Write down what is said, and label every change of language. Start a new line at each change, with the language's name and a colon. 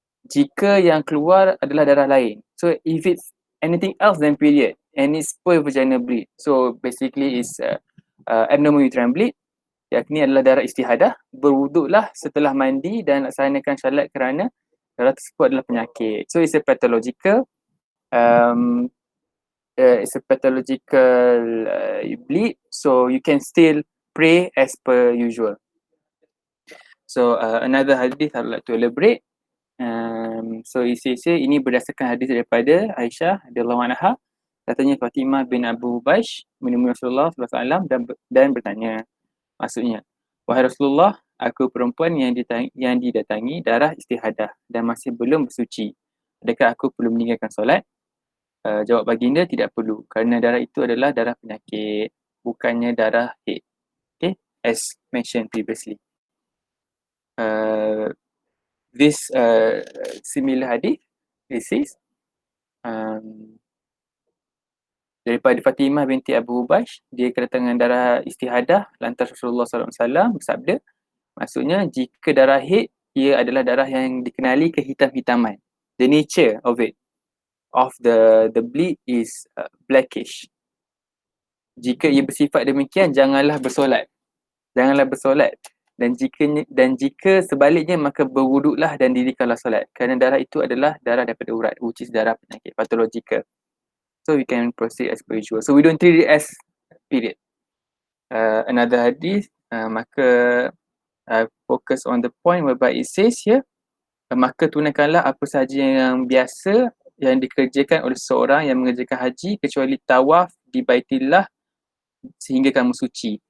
Malay: Jika yang keluar adalah darah lain,
English: so if it's anything else than period and it's per vaginal bleed, so basically it's abnormal uterine bleed,
Malay: yakni adalah darah istihadah, berwuduklah setelah mandi dan laksanakan salat kerana darah tersebut adalah penyakit.
English: So it's a pathological It's a pathological bleed, so you can still pray as per usual. So another hadith I would like to elaborate.
Malay: So isi ini berdasarkan hadis daripada Aisyah radhiyallahu anha. Katanya Fatimah bin Abu Baish menemui Rasulullah SAW dan bertanya, maksudnya, wahai Rasulullah, aku perempuan yang didatangi darah istihadah dan masih belum bersuci. Adakah aku perlu meninggalkan solat? Jawab baginda, tidak perlu, kerana darah itu adalah darah penyakit, bukannya darah haid.
English: Okay, as mentioned previously. This similar hadith, it says,
Malay: daripada Fatimah binti Abu Baish, dia kedatangan darah istihadah, lantas Rasulullah SAW bersabda, maksudnya jika darah haid, ia adalah darah yang dikenali kehitam-hitaman.
English: The nature of it, of the bleed is blackish.
Malay: Jika ia bersifat demikian, janganlah bersolat. Dan jika sebaliknya, maka berwuduklah dan dirikanlah solat. Kerana darah itu adalah darah daripada urat,
English: which is
Malay: darah penyakit pathological.
English: So we can proceed as per usual. So we don't treat it as period. Another hadith,
Malay: maka
English: focus on the point whereby it says here,
Malay: maka tunaikanlah apa sahaja yang biasa yang dikerjakan oleh seseorang yang mengerjakan haji kecuali tawaf di Baitillah sehingga kamu suci.